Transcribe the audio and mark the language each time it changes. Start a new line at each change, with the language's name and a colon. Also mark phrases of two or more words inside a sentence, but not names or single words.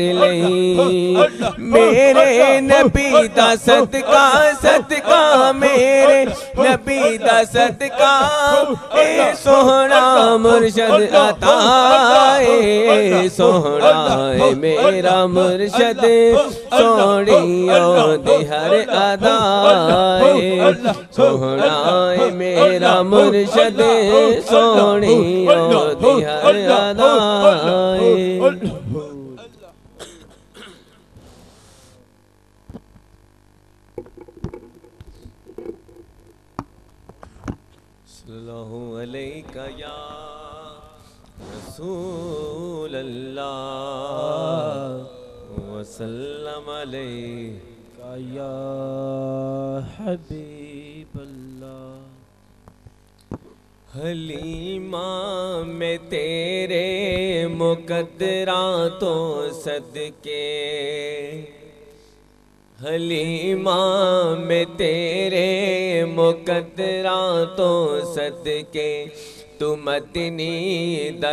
Punjabi: لئی میرے نبی دا صدقہ صدقہ میرے نبی دا صدقہ اے سوہنا مرشد عطا اے سوہنا اے میرا مرشد سوہنیاں دی ہر ادا سوہنا اے میرا مرشد سوہنیاں دی ہر ادا
Arabic: صلى الله عليك يا رسول الله وسلم عليك يا حبيب الله
Punjabi: حلیمہ میں تیرے مقدراں توں صدقے حلیمہ میں تیرے مقدراں توں صدقے توں مدنی دا